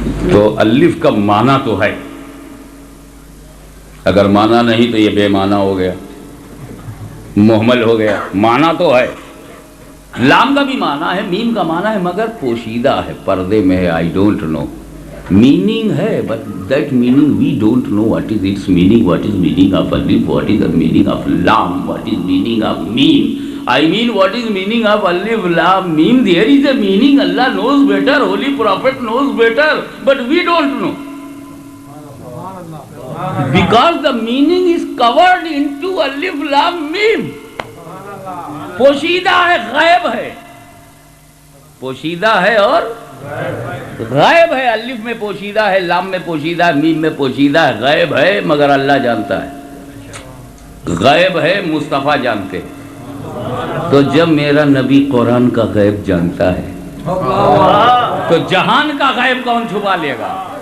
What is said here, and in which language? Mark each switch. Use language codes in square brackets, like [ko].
[ur] تو الف کا معنی تو ہے، اگر معنی نہیں تو یہ بے معنی ہو گیا، محمل ہو گیا۔ معنی تو ہے، لام کا بھی معنی ہے، میم کا معنی ہے، مگر پوشیدہ ہے، پردے میں ہے۔ [en] I don't know, [ur] meaning ہے [en] but that meaning we don't know what is its meaning, what is meaning of alif, what is the meaning of lam, what is meaning of meme. I mean what is meaning of alif, lam, meme, there is a meaning, Allah knows better, Holy Prophet knows better, but we don't know. Because the meaning is covered into alif, lam, meme. [ur] پوشیدہ ہے، غائب ہے، پوشیدہ ہے اور غائب ہے۔ الف میں پوشیدہ ہے، لام میں پوشیدہ ہے، میم میں پوشیدہ ہے، غائب ہے مگر اللہ جانتا ہے، غائب ہے مصطفیٰ جانتے۔ تو جب میرا نبی قرآن کا غیب جانتا ہے تو جہان کا غیب کون چھپا لے گا؟